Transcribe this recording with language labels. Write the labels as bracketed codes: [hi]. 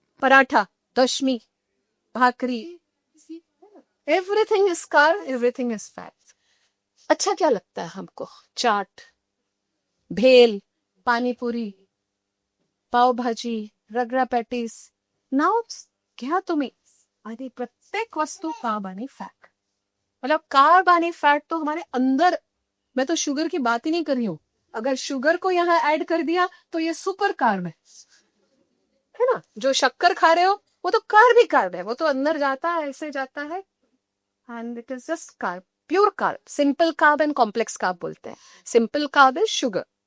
[en] Paratha, dashmi, bhakri, everything is carb, everything is fat. [hi] अच्छा क्या लगता है हमको? चाट, भेल, पानी पूरी, पाव भाजी, रगड़ा पैटीज. [mr] नाउ घ्या तुम्ही, आणि प्रत्येक वस्तू कार्ब आणि फैट. [hi] मतलब कार्ब आणि फैट तो हमारे अंदर. मैं तो शुगर की बात ही नहीं कर रही हूं. अगर शुगर को यहाँ ऐड कर दिया तो ये सुपर कार्ब है ना. जो शक्कर खा रहे हो वो तो कार्ब ही कार्ब है, वो तो अंदर जाता है, ऐसे जाता है, [en] And it is just carb, pure carb. [hi] Simple carb and complex carb बोलते हैं. [en] Simple carb is sugar.